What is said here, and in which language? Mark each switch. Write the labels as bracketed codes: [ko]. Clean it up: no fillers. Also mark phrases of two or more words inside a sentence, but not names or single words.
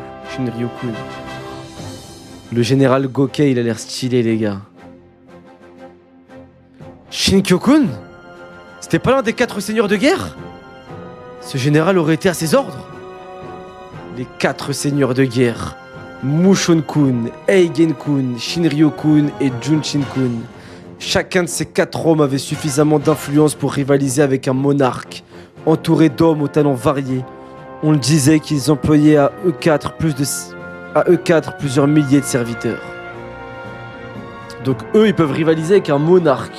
[fr] Le général Gokei, il a l'air stylé, les gars. Shinryokun? C'était pas l'un des 4 seigneurs de guerre? Ce général aurait été à ses ordres? Les 4 seigneurs de guerre, Mushon-kun, Eigen-kun, Shinryo-kun et Junshin-kun. Chacun de ces 4 hommes avait suffisamment d'influence pour rivaliser avec un monarque, entouré d'hommes aux talents variés. On le disait qu'ils employaient à eux 4 plusieurs milliers de serviteurs. Donc eux, ils peuvent rivaliser avec un monarque.